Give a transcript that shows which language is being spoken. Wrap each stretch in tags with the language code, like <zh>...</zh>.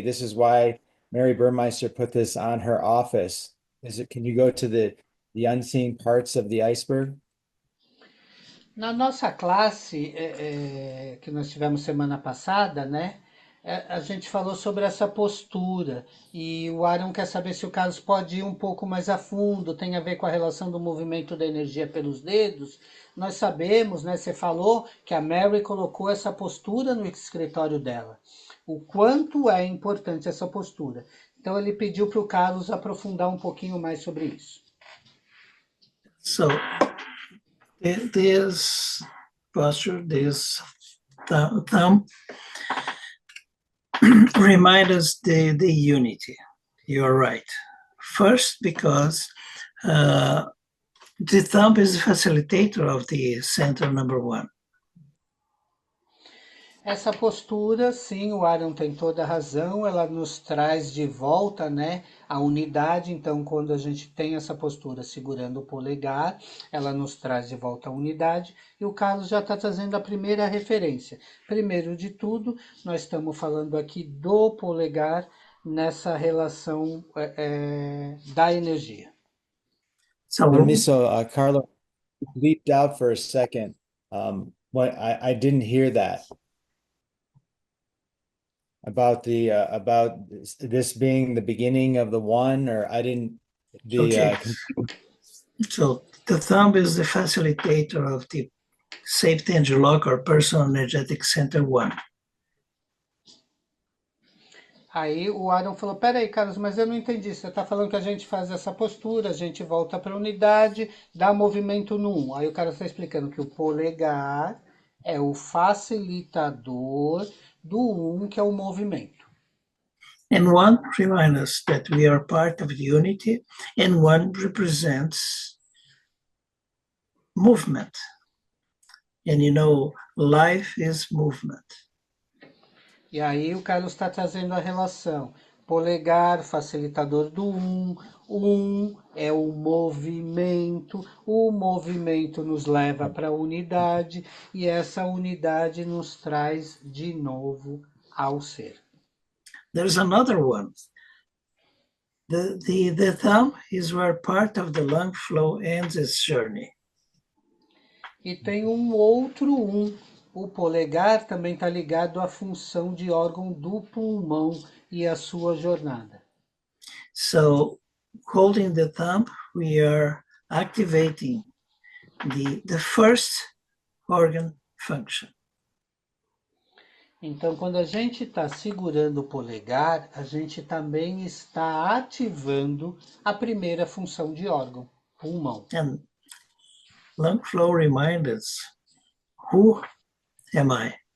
<en>This is why Mary Burmeister put this on her office. Is it, can you go to the unseen parts of the iceberg?</en> <pt>Na nossa classe que nós tivemos semana passada, né? A gente falou sobre essa postura e o Aaron quer saber se o Carlos pode ir um pouco mais a fundo, tem a ver com a relação do movimento da energia pelos dedos. Nós sabemos, né? Você falou que a Mary colocou essa postura no escritório dela. O quanto é importante essa postura. Então ele pediu para o Carlos aprofundar um pouquinho mais sobre isso.</pt> <en>So this posture, this thumb, remind us the unity. You're right. First, because the thumb is the facilitator of the center number one.</en> <pt>Essa postura, sim, o Aaron tem toda a razão, ela nos traz de volta, né, a unidade. Então, quando a gente tem essa postura segurando o polegar, ela nos traz de volta a unidade. E o Carlos já está trazendo a primeira referência. Primeiro de tudo, nós estamos falando aqui do polegar nessa relação da energia.</pt> <en>So Permiso, Carlo bleeped out for a second. What I didn't hear that about the about this being the beginning of the one, or I didn't okay. So the thumb is the facilitator of the safety energy lock or personal energetic center one.</en> <pt>Aí o Aaron falou, peraí, Carlos, mas eu não entendi. Você está falando que a gente faz essa postura, a gente volta para a unidade, dá movimento no 1. Aí o cara está explicando que o polegar é o facilitador do 1, que é o movimento.</pt> <en>And one reminds us that we are part of the unity, and one represents movement. And you know, life is movement.</en> <pt>E aí o Carlos está trazendo a relação. Polegar, facilitador do 1 é o movimento nos leva para a unidade, e essa unidade nos traz de novo ao ser.</pt> <en>There's another one. The thumb is where part of the lung flow ends its journey.</en> <pt>E tem um outro 1. O polegar também está ligado à função de órgão do pulmão e à sua jornada.</pt> <en>So, holding the thumb, we are activating the first organ function.</en> <pt>Então, quando a gente está segurando o polegar, a gente também está ativando a primeira função de órgão, pulmão.</pt> <en>And lung flow reminds us, who am I?</en>